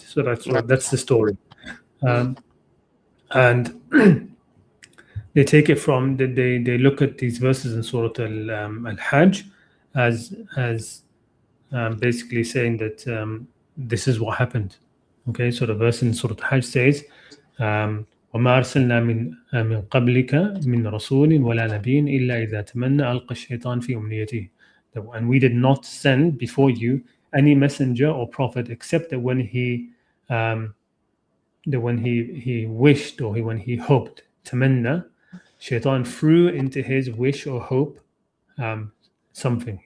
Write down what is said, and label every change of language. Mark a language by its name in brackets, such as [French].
[English] So that's the story. And they take it from they look at these verses in Surah Al-Hajj as basically saying that this is what happened. Okay, so the verse in Surah Al-Hajj says, [Arabic] وما أرسلنا من قبلك من رسول ولا نبي إلا إذا تمنى ألقى الشيطان في أمنيته. [English] And we did not send before you any messenger or prophet except that when he wished, or when he hoped, tamanna, Shaitan threw into his wish or hope something.